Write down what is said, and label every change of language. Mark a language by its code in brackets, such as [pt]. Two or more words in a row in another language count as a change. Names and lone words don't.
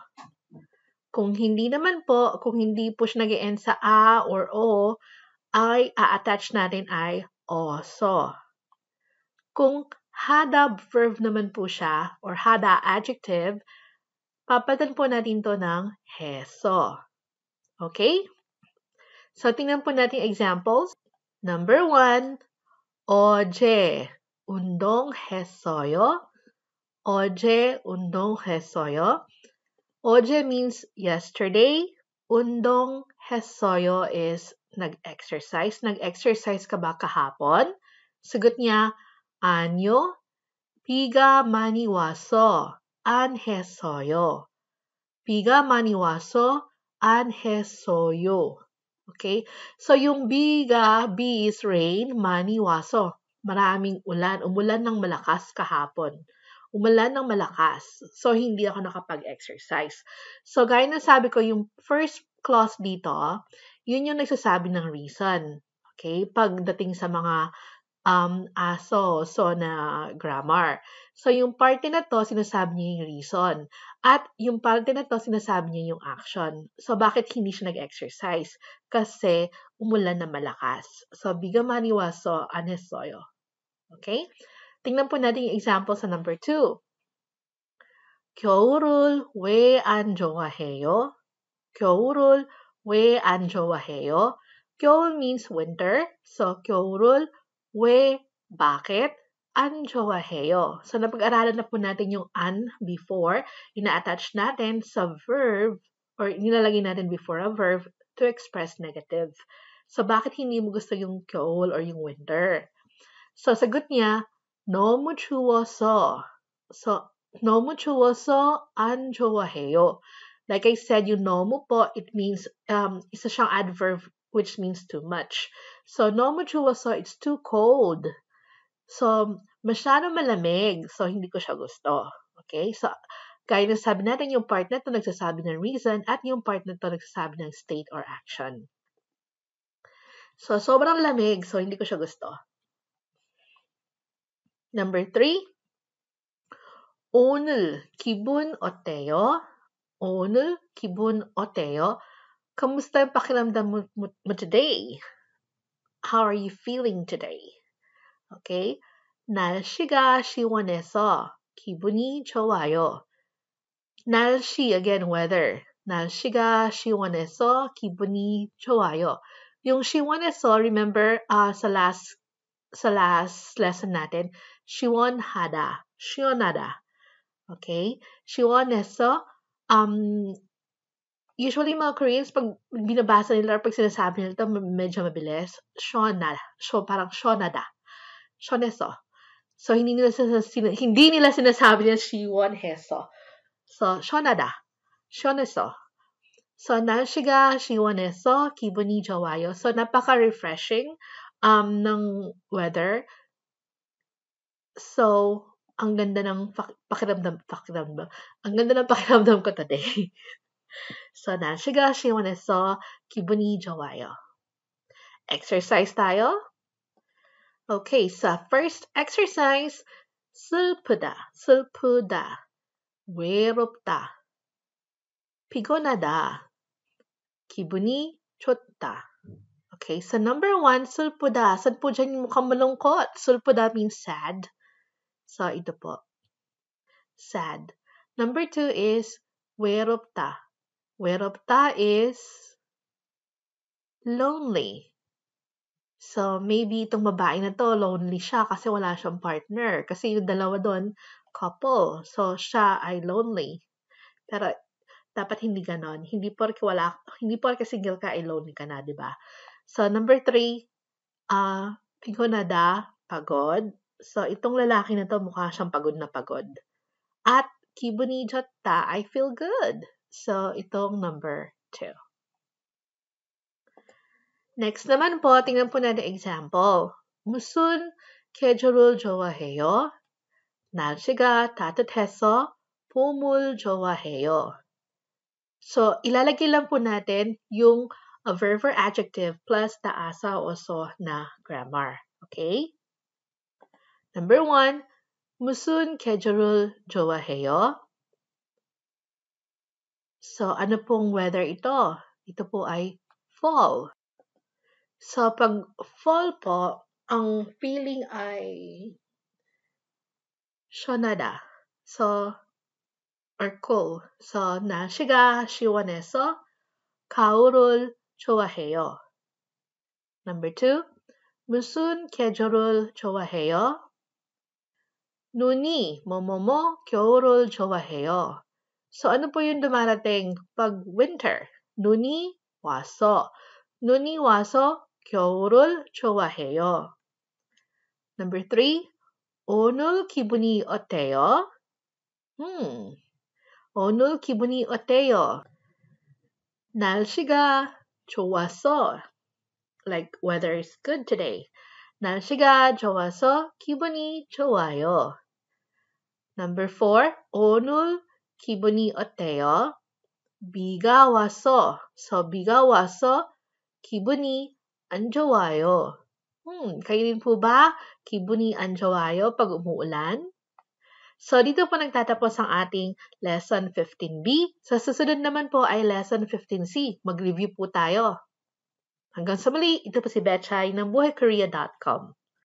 [tl] Kung hindi po siya nag-end sa a or o, ay a-attach natin ay oso. Kung hada verb naman po siya or hada adjective, papalitan po natin to ng heso. Okay? So, tingnan po natin examples. Number 1, [ko] 어제 운동했어요. 어제 운동했어요. 어제 [en] means yesterday. 운동했어요 is nag-exercise. [tl] Nag-exercise ka ba kahapon? Sagot niya, [ko] 아니요. 비가 많이 와서 안 했어요. 비가 많이 와서 안 했어요. [en] Okay? So, yung B is rain, [ko] 많이 와서, [tl] maraming ulan. Umulan ng malakas kahapon. Umulan ng malakas. So, hindi ako nakapag-exercise. So, gaya na sabi ko, yung [en] first clause [tl] dito, yun yung nagsasabi ng reason. Okay? Pagdating sa mga aso, so na grammar. So, yung parte na to, sinasabi niya yung reason. At yung parte na to, sinasabi niya yung action. So, bakit hindi siya nag-exercise? Kasi umulan na malakas. So, biga [ko] 많이 와서 안 했어요. [tl] Okay? tingnan po natin yung example sa number 2. [ko] 겨울을 왜 안 좋아해요? 겨울을 왜 안 좋아해요? [en] 겨울 means winter. So, [ko] 겨울을 왜, bakit? 안 좋아해요. [tl] So, napag-aralan na po natin yung an before. Ina-attach natin sa verb or nilalagay natin before a verb to express negative. So, bakit hindi mo gusto yung 겨울 or yung winter? So, sagot niya, [ko] 너무 추워서. So, 너무 추워서 안 좋아해요. [en] Like I said, [tl] yung 너무 po, [en] it means, [tl] isa siyang [en] adverb which means too much. [tl] So, [ko] 너무 추워서, [en] it's too cold. So, [tl] masyado malamig. So, hindi ko siya gusto. Okay? So, gaya na sabi natin, yung part na to nagsasabi ng reason at yung part na to nagsasabi ng state or action. So, sobrang lamig. So, hindi ko siya gusto. Number 3, [ko] 오늘 기분 어때요? 오늘 기분 어때요? [tl] Kamusta yung pakiramdam mo today? [en] How are you feeling today? Okay? [ko] 날씨가 시원해서 기분이 좋아요. 날씨, again, weather. 날씨가 시원해서 기분이 좋아요. [tl] Yung 시원해서, remember, sa [en] last lesson [tl] natin, [ko] 시원하다. Okay? 시원해서, [tl] usually mga Koreans, pag binabasa nila or pag sinasabi nila ito, medyo mabilis. [ko] Parang 시원하다. 시원해서. [tl] So, hindi nila sinasabi niya 시원해서. [ko] So, 시원하다. 시원해서. So, 날씨가 시원해서 기분이 좋아요. [tl] So, napaka-refreshing ng weather. So, ang ganda ng pakiramdam. Ang ganda ng pakiramdam ko today. So, [ko] 날씨가 시원해서 기분이 좋아요. [tl] Exercise tayo. [en] Okay, so first exercise, 슬프다. 외롭다. 피곤하다. 기분이 좋다. Okay, so number 1, 슬프다. [tl] Saan po dyan yung mukhang malungkot? [en] 슬프다 means sad. So, [tl] ito po. [en] Sad. Number 2 is 외롭다. 외롭다 is lonely. [tl] So, maybe itong babae na to, lonely siya kasi wala siyang partner. Kasi yung dalawa doon, couple. So, siya ay lonely. Pero, dapat hindi ganon. Hindi porke single ka ay lonely ka na, di ba? So, number 3, pigonada, pagod. So, itong lalaki na to, mukha siyang pagod na pagod. At, [ko] 기분이 좋다, [en] I feel good. [tl] So, itong number 2. Next naman po, tingnan po natin example. [ko] 무슨 계절을 좋아해요? 날씨가 따뜻해서 봄을 좋아해요. [tl] So, ilalagay lang po natin yung [en] verb or adjective plus the [tl] asa o so na grammar. Okay? Number 1, [ko] 무슨 계절을 좋아해요? [tl] So, ano pong weather ito? Ito po ay fall. So, pag fall po, ang feeling ay 시원하다. [en] So, or cool. So, [ko] 날씨가 시원해서 가을을 좋아해요. Number 2, 무슨 계절을 좋아해요? 눈이 뭐뭐뭐 겨울을 좋아해요. [tl] So, ano po yung dumarating pag winter? [ko] 눈이 와서 겨울을 좋아해요. Number 3, 오늘 기분이 어때요? 오늘 기분이 어때요? 날씨가 좋아서, [en] like weather is good today. [ko] 날씨가 좋아서 기분이 좋아요. Number 4, 오늘 기분이 어때요? 비가 와서, so 비가 와서 기분이 안 좋아요. [tl] Kayo din po ba [ko] 기분이 안 좋아요 [tl] pag umuulan? So, dito po nagtatapos ang ating Lesson 15B. Sa susunod naman po ay Lesson 15C. Mag-review po tayo. Hanggang sa muli, ito po si Betchay ng buhaykorea.com.